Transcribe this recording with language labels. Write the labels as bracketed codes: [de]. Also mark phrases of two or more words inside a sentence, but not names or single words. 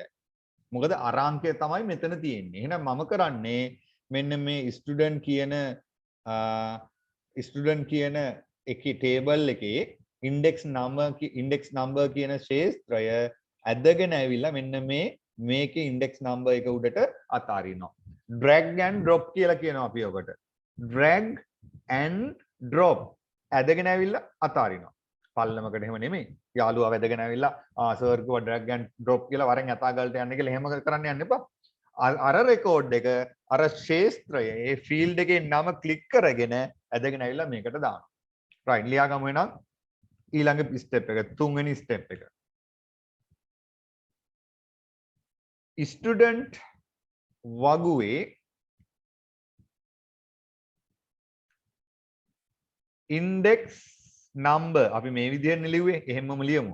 [si] මොකද අර අංකය තමයි මෙතන තියෙන්නේ. එහෙනම් මම කරන්නේ මෙන්න මේ ස්ටුඩන්ට් කියන එකේ ටේබල් එකේ [en] index number [si] කියන ශේත්‍රය ඇදගෙන ඇවිල්ලා මෙන්න මේකේ [en] index number [si] එක උඩට අතාරිනවා. [en] drag and drop [si] කියලා කියනවා අපි ඔකට. [en] drag and drop [si] ඇදගෙන ඇවිල්ලා අතාරිනවා. පල්ලමකට එහෙම නෙමෙයි. යාළුවා වැදගෙන ඇවිල්ලා සර් කිව්වා [en] drag and drop [si] කියලා වරෙන් යථාගලට යන්න කියලා එහෙම කරන්න යන්න එපා. අර රෙකෝඩ් එක අර ශේත්‍රය ඒ ෆීල්ඩ් එකේ නම ක්ලික් කරගෙන ඇදගෙන ඇවිල්ලා මේකට දානවා. right ලියා ගමු එහෙනම් ඊළඟ ස්ටෙප් එක තුන්වෙනි ස්ටෙප් එක. ස්ටුඩන්ට් වගුවේ [en] index number [si] අපි මේ විදිහට ලියුවේ එහෙමම ලියමු.